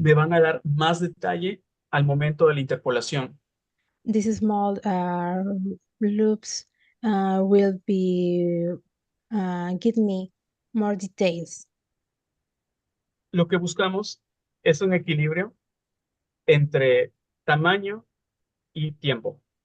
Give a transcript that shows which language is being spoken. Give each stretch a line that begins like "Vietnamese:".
Spanish: me van a dar más detalle al momento de la interpolación.
English: these small loops will be give me more details.
Spanish: Lo que buscamos es un equilibrio entre tamaño y tiempo.